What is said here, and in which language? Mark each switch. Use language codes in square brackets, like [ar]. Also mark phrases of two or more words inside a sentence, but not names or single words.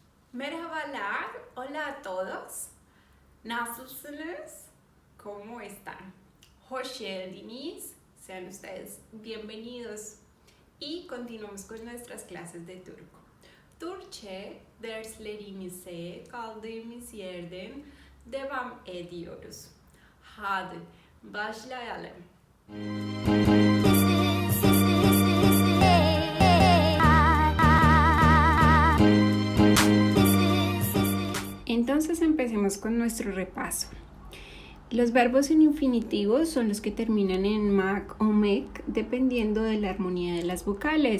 [tr] Merhabalar, [es] hola a todos. Nasılsınız? ¿Cómo están? [tr] Hoş geldiniz. [es] Sean ustedes bienvenidos. Y continuamos con nuestras clases de turco. [tr] Türkçe derslerimize kaldığımız yerden devam ediyoruz. Hadi başlayalım. [es] Entonces empecemos con nuestro repaso. Los verbos en infinitivo son los que terminan en mac o mec dependiendo de la armonía de las vocales.